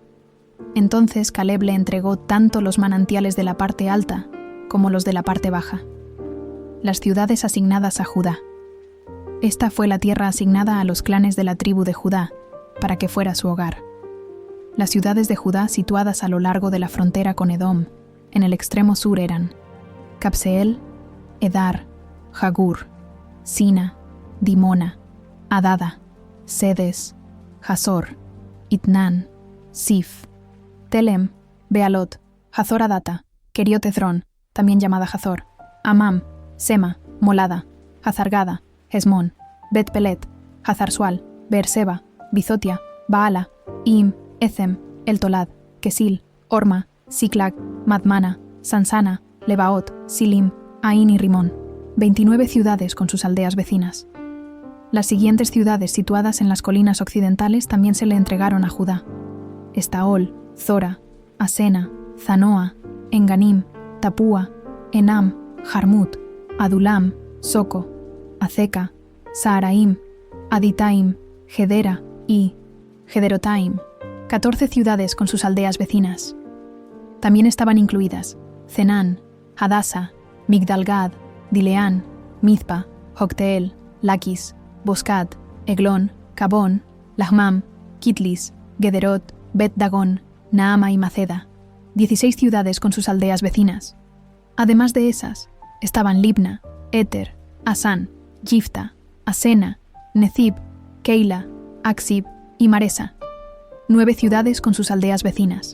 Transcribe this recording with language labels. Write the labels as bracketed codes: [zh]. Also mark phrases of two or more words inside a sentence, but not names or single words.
[es] Entonces Caleb le entregó tanto los manantiales de la parte alta como los de la parte baja, las ciudades asignadas a Judá. Esta fue la tierra asignada a los clanes de la tribu de Judá, para que fuera su hogar. Las ciudades de Judá situadas a lo largo de la frontera con Edom, en el extremo sur eran Cabseel, Edar, Jagur, Sina, Dimona, Adada, Sedes, Hazor, Itnan, Sif, Telem, Bealot, Hazor Adata, Keriot Hezrón, también llamada Hazor, Amam, Sema, Molada, Hazargada, Hesmón, Bet Pelet, Hazarsual, Beerseba, Bizotia, Baala, Im, Ethem, El Tolad, Kesil, Orma, Siklag, Madmana, Sansana, Lebaot, Silim, Ain y Rimón, 29 ciudades con sus aldeas vecinas. Las siguientes ciudades situadas en las colinas occidentales también se le entregaron a Judá: Estaol, Zora, Asena, Zanoa, Enganim, Tapúa, Enam, Jarmut, Adulam, Soco, Azeca, Saaraim, Aditaim, Gedera y Gederotaim, 14 ciudades con sus aldeas vecinas. También estaban incluidas Cenán, Hadasa, Migdalgad, Dileán, Mizpa, Jocteel, Laquis, Boscat, Eglón, Cabón, Lahmam, Kitlis, Gederot, Bet-Dagón, Naama y Maceda, 16 ciudades con sus aldeas vecinas. Además de esas, estaban Libna, Éter, Asán, Gifta, Asena, Nezib, Keila, Aksib y Maresa, 9 ciudades con sus aldeas vecinas.